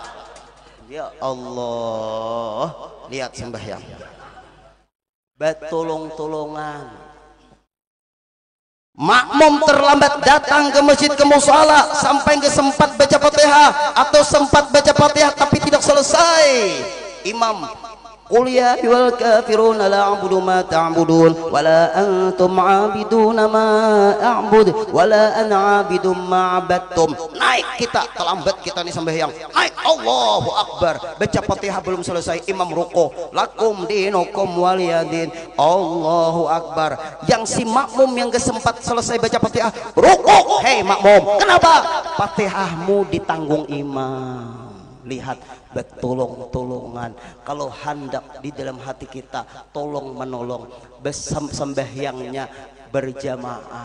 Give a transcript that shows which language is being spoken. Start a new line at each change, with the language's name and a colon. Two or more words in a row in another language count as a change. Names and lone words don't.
Indonesian: Ya Allah, lihat sembahyang batulung-tulungan, makmum terlambat datang ke masjid ke musala sampai nggak sempat baca Fatihah atau sempat baca Fatihah tapi tidak selesai.
Arabic: Imam قل يا أيها الكافرون لا أعبد ما تعبدون ولا أنتم عابدون ما أعبد ولا أنا عابد ما عبدتم.
Indonesian: Naik kita terlambat kita nih sembahyang.
Arabic: Naik الله أكبر.
Indonesian: Baca Fatihah belum selesai imam ruku.
Arabic: لكم دينكم ولي دين. الله أكبر.
Indonesian: Yang si makmum yang gak sempat selesai baca Fatihah ruku. Hei makmum, kenapa? Fatihahmu ditanggung imam. Lihat betulung-tulungan. Kalau hendak di dalam hati kita tolong menolong sembahyangnya berjamaah.